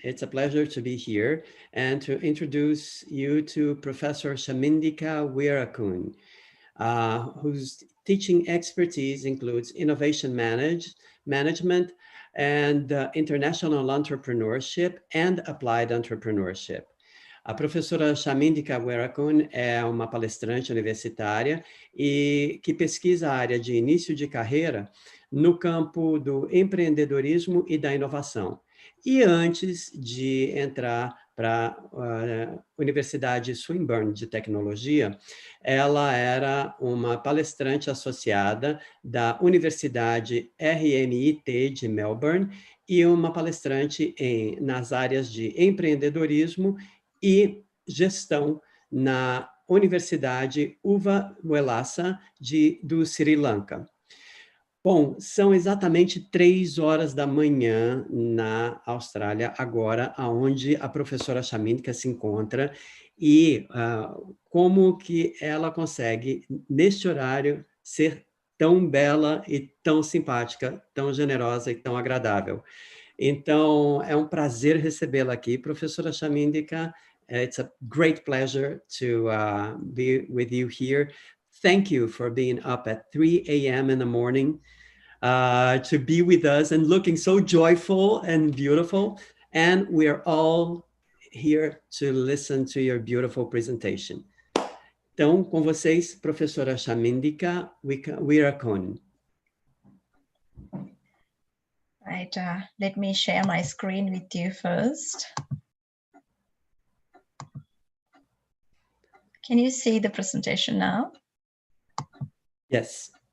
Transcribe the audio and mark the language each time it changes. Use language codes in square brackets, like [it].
[en] It's a pleasure to be here and to introduce you to Professor Chamindika Weerakoon, whose teaching expertise includes innovation management and international entrepreneurship and applied entrepreneurship. [pt] A professora Chamindika Weerakoon é uma palestrante universitária e que pesquisa a área de início de carreira no campo do empreendedorismo e da inovação. E antes de entrar para a Universidade Swinburne de Tecnologia, ela era uma palestrante associada da Universidade RMIT de Melbourne e uma palestrante nas áreas de empreendedorismo e gestão na Universidade Uva Welasa do Sri Lanka. Bom, são exatamente 3 horas da manhã na Austrália, agora, onde a professora Chamindika se encontra, e como que ela consegue, neste horário, ser tão bela e tão simpática, tão generosa e tão agradável. Então, é um prazer recebê-la aqui, professora Chamindika. [en] It's a great pleasure to be with you here. Thank you for being up at 3 a.m. in the morning to be with us and looking so joyful and beautiful. And we're all here to listen to your beautiful presentation. [pt] Então, com vocês, professora Chamindika Weerakoon. [en] Right, let me share my screen with you first. Can you see the presentation now? Yes.